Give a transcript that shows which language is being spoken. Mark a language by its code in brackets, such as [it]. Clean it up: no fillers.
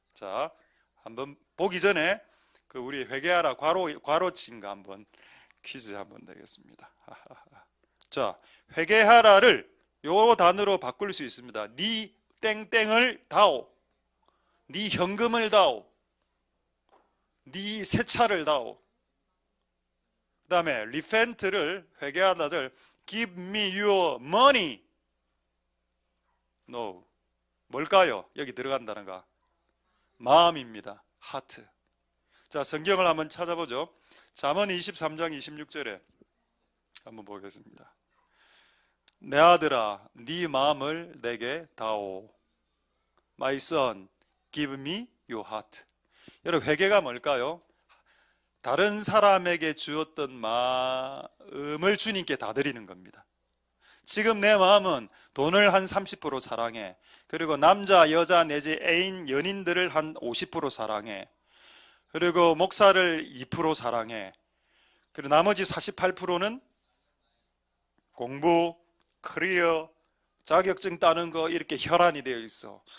[ko] 자, 한번 보기 전에 그 우리 회개하라 괄호친 거 한번 퀴즈 한번 내겠습니다. 자, 회개하라를 요 단어로 바꿀 수 있습니다. 네 땡땡을 다오, 네 현금을 다오, 네 새 차를 다오. 그 다음에 repent를 회개하다를 [en] give me your money. [ko] No. 뭘까요? 여기 들어간다는 거 마음입니다. 하트. 자, 성경을 한번 찾아보죠. 잠언 23장 26절에 한번 보겠습니다. 내 아들아, 네 마음을 내게 다오. [en] My son, give me your heart. [ko] 여러분, 회개가 뭘까요? 다른 사람에게 주었던 마음을 주님께 다 드리는 겁니다. 지금 내 마음은 돈을 한 30% 사랑해. 그리고 남자, 여자 내지 애인, 연인들을 한 50% 사랑해. 그리고 목사를 2% 사랑해. 그리고 나머지 48%는 공부, 커리어, 자격증 따는 거 이렇게 혈안이 되어 있어.